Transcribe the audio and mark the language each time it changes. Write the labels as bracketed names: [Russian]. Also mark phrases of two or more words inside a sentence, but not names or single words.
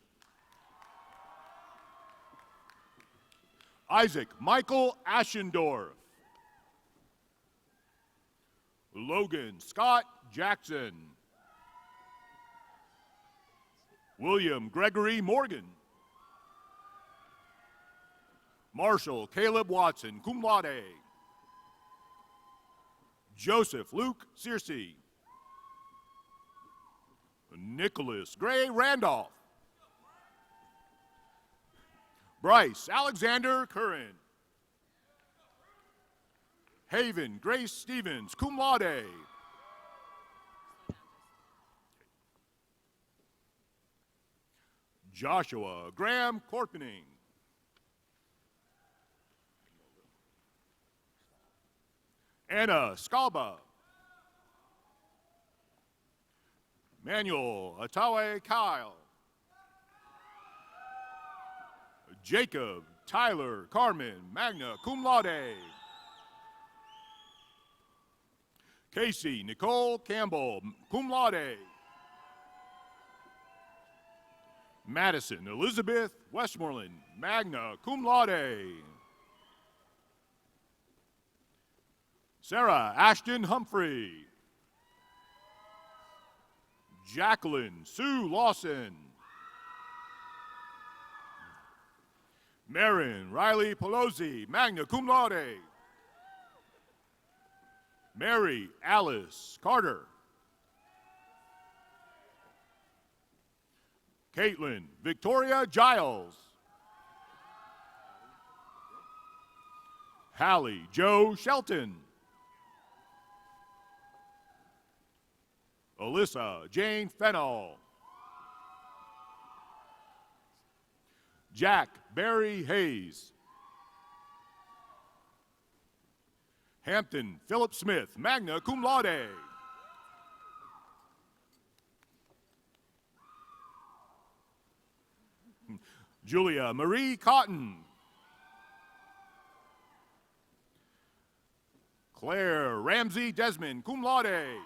[English] Isaac Michael Ashendorf. Logan Scott Jackson. William Gregory Morgan. Marshall Caleb Watson, [Latin] cum laude. [English] Joseph Luke Searcy. Nicholas Gray Randolph. Bryce Alexander Curran. Haven Grace Stevens, [Latin] cum laude. [English] Joshua Graham Corpening. Anna Scalba. Manuel Atawe Kyle. Jacob Tyler Carmen, [Latin] magna cum laude. [English] Casey Nicole Campbell, [Latin] cum laude. [English] Madison Elizabeth Westmoreland, [Latin] magna cum laude. [English] Sarah Ashton Humphrey. Jacqueline Sue Lawson. Marin Riley Pelosi, [Latin] magna cum laude. [English] Mary Alice Carter. Caitlin Victoria Giles. Hallie Joe Shelton. Alyssa Jane Fennell. Jack Barry Hayes. Hampton Philip Smith, [Latin] magna cum laude. [English] Julia Marie Cotton. Claire Ramsey Desmond, [Latin] cum laude.